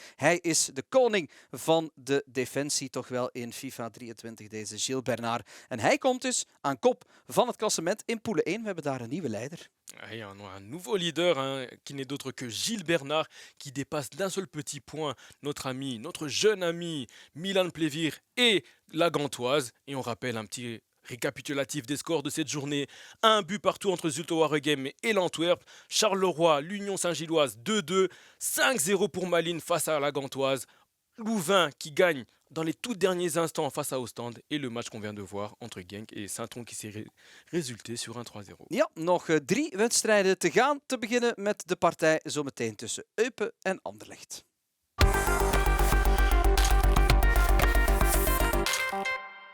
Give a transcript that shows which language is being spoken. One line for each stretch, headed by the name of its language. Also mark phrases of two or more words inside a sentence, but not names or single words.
Dutch: Hij is de koning van de defensie, toch wel in FIFA 23, deze Gilles Bernard. En hij komt dus aan kop van het klassement in Poule 1. We hebben daar een nieuwe leider.
French: Et on a un nouveau leader qui n'est d'autre que Gilles Bernard qui dépasse d'un seul petit point notre jeune ami Milan Plévir et la Gantoise. Et on rappelle un petit récapitulatif des scores de cette journée. 1 but partout entre Zulte Waregem et l'Antwerp. Charleroi, l'Union Saint-Gilloise 2-2. 5-0 pour Malines face à la Gantoise. Louvain qui gagne dans les tout derniers instants face à Ostende. Et le match qu'on vient de voir entre Genk et Saint-Tron qui s'est résulté sur un 3-0.
Dutch: Ja, nog 3 wedstrijden te gaan. Te beginnen met de partij zometeen tussen Eupen en Anderlecht.